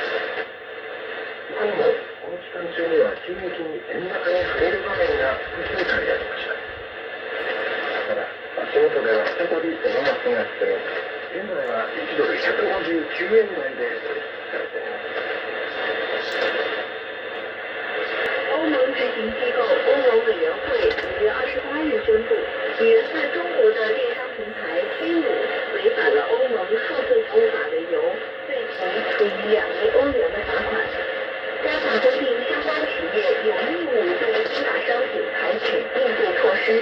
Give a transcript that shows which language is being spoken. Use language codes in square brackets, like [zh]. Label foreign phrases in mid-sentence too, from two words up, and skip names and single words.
[ja] 他にもこの期間中には急激に円高に触れる場面が複数回ありました。ただ足元では再び円安が進み、現在は1ドル159円台で取引されています。 [zh] 欧盟执行机构欧盟委员会5月28日宣布，源自中国的电商平台飞姆违反了欧盟数字服务法为由，被处处以2亿欧元的罚款。该法规定相关企业有义务对非法商品采取应对措施。